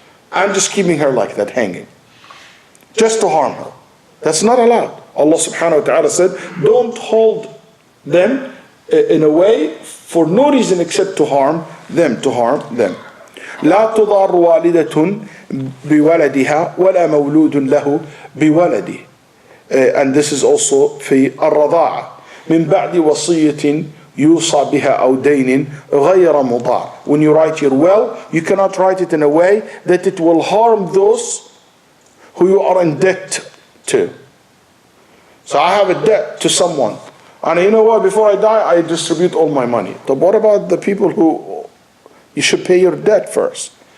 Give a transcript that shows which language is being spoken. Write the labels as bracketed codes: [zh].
[en] I'm just keeping her like that, hanging. Just to harm her. That's not allowed. Allah subhanahu wa ta'ala said, don't hold them in a way for no reason except to harm them, [ar] لا تضار والدة بولدها ولا مولود له بولده. [en] And this is also [ar] في الرضاعة من بعد وصية يوصى بها أو دين غير مضار. [en] When you write your will, you cannot write it in a way that it will harm those who you are in debt to. So I have a debt to someone, and you know what, before I die I distribute all my money. But what about the people who you should pay your debt first?